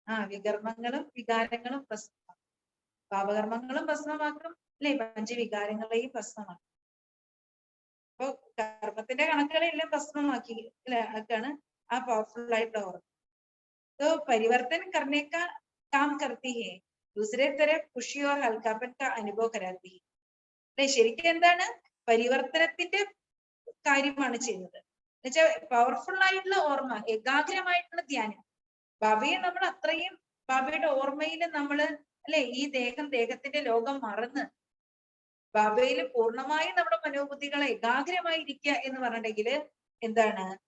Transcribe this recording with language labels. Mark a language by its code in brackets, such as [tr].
[ml] വികർമ്മങ്ങളും വികാരങ്ങളും ഭസ്മമാക്കും. പാപകർമ്മങ്ങളും ഭസ്മമാക്കും അല്ലെ, പഞ്ചവികാരങ്ങളെയും ഭസ്മമാക്കും. അപ്പൊ കർമ്മത്തിന്റെ കണക്കുകളെല്ലാം ഭസ്മമാക്കി ആക്കാണ് ആ പവർഫുൾ ആയിട്ടുള്ള ഓർമ്മ. [hi] तो परिवर्तन करने का काम करती है, दूसरे तरफ खुशी और हल्कापन का अनुभव कराती है. [ml] അല്ലെ, ശരിക്കും എന്താണ്? പരിവർത്തനത്തിന്റെ കാര്യമാണ് ചെയ്യുന്നത്. എന്നുവെച്ചാൽ പവർഫുൾ ആയിട്ടുള്ള ഓർമ്മ, ഏകാഗ്രമായിട്ടുള്ള ധ്യാനം. ബാബയെ നമ്മൾ അത്രയും ബാബയുടെ ഓർമ്മയിൽ നമ്മള് അല്ലെ ഈ ദേഹത്തിന്റെ ലോകം മറന്ന് ബാബയിൽ പൂർണ്ണമായും നമ്മുടെ മനോബുദ്ധികളെ ഏകാഗ്രമായി ഇരിക്കുക എന്ന് പറഞ്ഞിട്ടുണ്ടെങ്കിൽ എന്താണ്?